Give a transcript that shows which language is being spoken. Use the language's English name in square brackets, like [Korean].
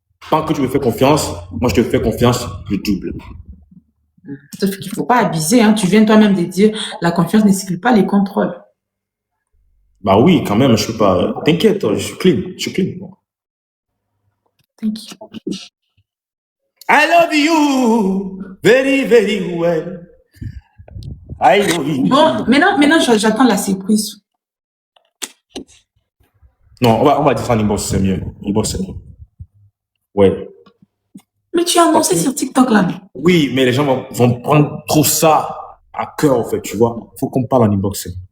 [French] Tant que tu me fais confiance, moi, je te fais confiance, je double. Sauf qu'il faut pas abuser, hein. Tu viens toi-même de dire, la confiance n'exclut pas les contrôles. Bah oui, quand même, je peux pas. T'inquiète, je suis clean. [English] Thank you. I love you very, very well. I love you. [French] Bon, maintenant, j'attends la surprise. Non, on va dire ça en inbox, c'est mieux. Inbox, c'est mieux. Ouais. Mais tu as annoncé sur TikTok là. Oui, mais les gens vont prendre trop ça à cœur, en fait, tu vois. Faut qu'on parle en inbox.